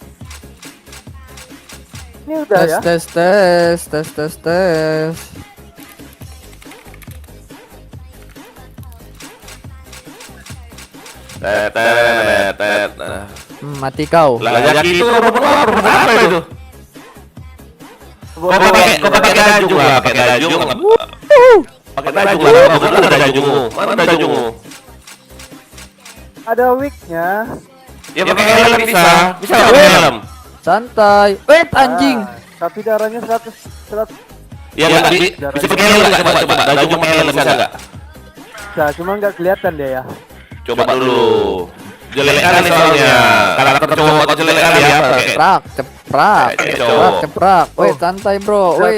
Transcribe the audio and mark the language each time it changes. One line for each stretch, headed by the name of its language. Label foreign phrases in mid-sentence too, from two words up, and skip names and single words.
Indonesian: Ini udah ya. Tes. Tet. Mati kau. Lah ya gitu robot apa itu? Kau pakai dajung lah, pakai dajung. Pakai dajung lah, mana ada dajungmu? Mana ada dajungmu? Ada wignya. Ya pakai helm bisa pakai helm. Santai. Wait anjing. Tapi darahnya 100 Ya nggak bisa pakai helm nggak? Coba dajung pakai helm bisa nggak? bisa, cuma nggak kelihatan dia ya. Coba dulu. Jelek kali soalnya. Karakter cowok atau jelek kali ya pakai. Ceprak. Wait santai bro. Wait